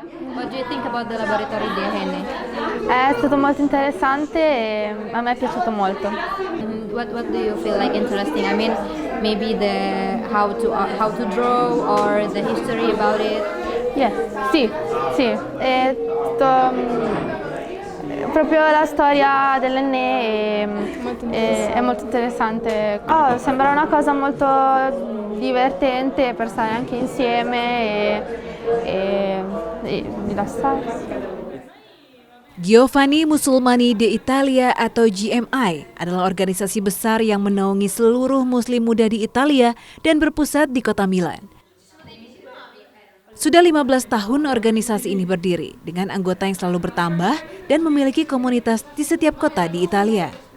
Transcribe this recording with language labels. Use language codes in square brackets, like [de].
[en] What do you think about the laboratory [it] di Henne? È stato molto interessante e a me è piaciuto molto. [en] What do you feel like interesting? I mean, maybe the how to draw or the history about it. [it] Yeah, sì, è proprio la storia dell'Enne è molto interessante. Sembra una cosa molto divertente per stare anche insieme e rilassarsi. [id] Giovanni Musulmani de Italia atau GMI adalah organisasi besar yang menaungi seluruh muslim muda di Italia dan berpusat di kota Milan. Sudah 15 tahun organisasi ini berdiri dengan anggota yang selalu bertambah dan memiliki komunitas di setiap kota di Italia.